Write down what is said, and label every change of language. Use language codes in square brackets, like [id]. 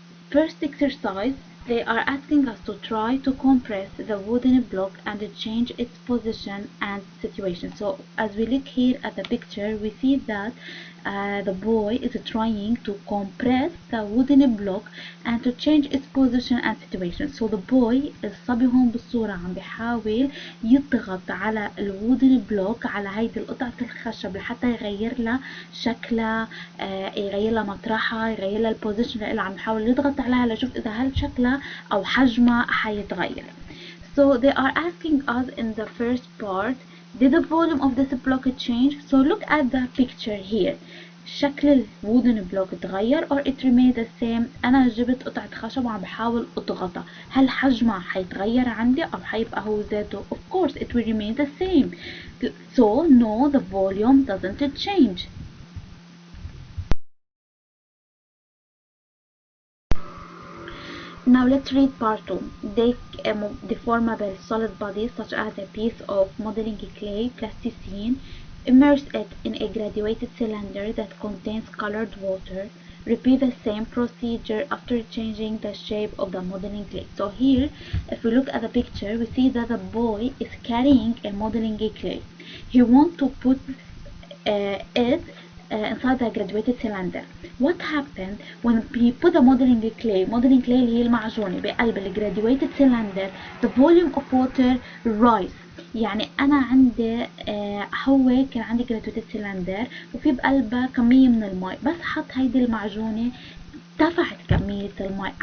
[en] First exercise, they are asking us to try to compress the wooden block and change its position and situation. So as we look here at the picture, we see that the boy is trying to compress the wooden block and to change its position and situation. So the boy [ar] الصبي هون بالصورة عم بيحاول يضغط على الوودن بلوك، على هيدي القطعة الخشب لحتى يغير لها شكلها، يغير لها مطرحها، يغير لها البوزيشن اللي عم يحاول يضغط عليها ليشوف إذا هل شكلها أو حجمها حيتغير. [en] So they are asking us in the first part, did the volume of this block change? So look at the picture here. [ar] شكل الwooden block اتغير [en] or it remained the same. [ar] أنا جبت قطعة خشب وعم بحاول أضغطها، هل حجمها حيتغير عندي أو حيبقى هو ذاته؟ [en] Of course it will remain the same. So no, the volume doesn't change. Now let's read part 2. Take a deformable solid body such as a piece of modeling clay, plasticine, immerse it in a graduated cylinder that contains colored water. Repeat the same procedure after changing the shape of the modeling clay. So here, if we look at the picture, we see that the boy is carrying a modeling clay. He wants to put it inside the graduated cylinder. What happened when we put the modeling clay [ar] اللي هي المعجونة بقلب الجراديويتد [en] cylinder, the volume of water rise. [ar] يعني أنا عندي هو كان عندي graduated cylinder وفي بقلبها كمية من الماء، بس حط هيدي المعجونة ارتفعت كمية الماء.